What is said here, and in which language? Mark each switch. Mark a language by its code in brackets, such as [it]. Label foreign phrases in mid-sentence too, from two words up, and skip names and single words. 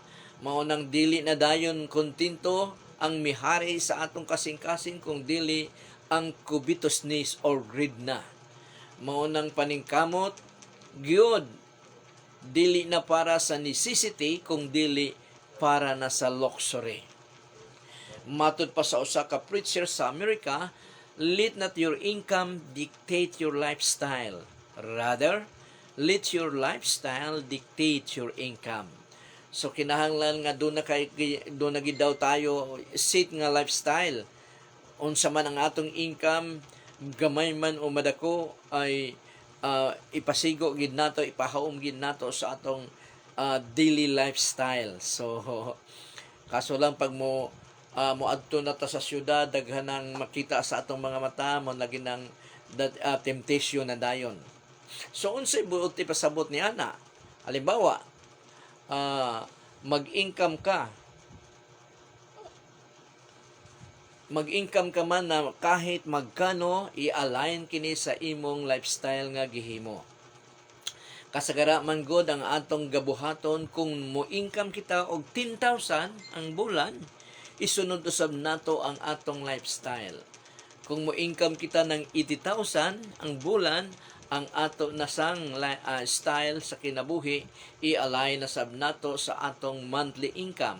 [ceb] Mao nang dili na dayon kontento ang mihari sa atong kasing-kasing kung dili ang [en] covetousness or greed [ceb] na. Mao nang paningkamot gyud dili na para sa necessity kung dili para na sa luxury. Matud pa sa usa ka preacher sa Amerika, [en] let not your income dictate your lifestyle. Rather, let your lifestyle dictate your income. [ceb] So kinahanglan nga do na gid daw tayo set nga lifestyle. Unsa man ang atong income, gamay man o madako ay ipasigo gid nato, ipahaom gid nato sa atong [en] daily lifestyle. [ceb] So kaso lang pag moadto na ta sa syudad, daghanang makita sa atong mga mata mo lagi ng temptation na dayon. So unsay buoti pasabot ni ana? Halimbawa, mag-income ka man na [tl] kahit magkano [ceb] i-align kini sa imong lifestyle nga gihimo. Kasagara man god ang atong gabuhaton kung mo-income kita og 10,000 ang bulan, isunod usab nato ang atong lifestyle. Kung mo-income kita ng 80,000 ang bulan, ang ato nasang style sa kinabuhi i-align na sab nato sa atong [en] monthly income.